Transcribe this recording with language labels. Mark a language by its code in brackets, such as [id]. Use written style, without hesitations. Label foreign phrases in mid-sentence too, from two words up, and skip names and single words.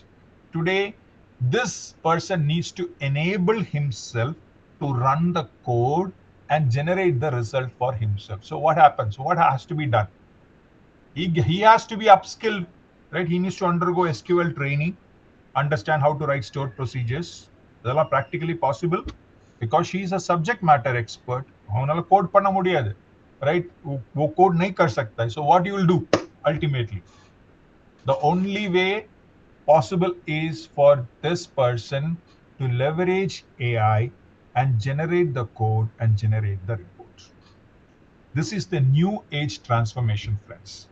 [en] Today, this person needs to enable himself to run the code and generate the result for himself. So what happens? What has to be done? He has to be upskilled, right? He needs to undergo SQL training, understand how to write stored procedures. Those are practically possible because she is a subject matter expert. [ta] அவனால code பண்ண முடியாது, [en] right? [hi] वो code नहीं कर सकता है. [en] So what you will do ultimately? The only way possible is for this person to leverage AI and generate the code and generate the report. This is the new age transformation, friends.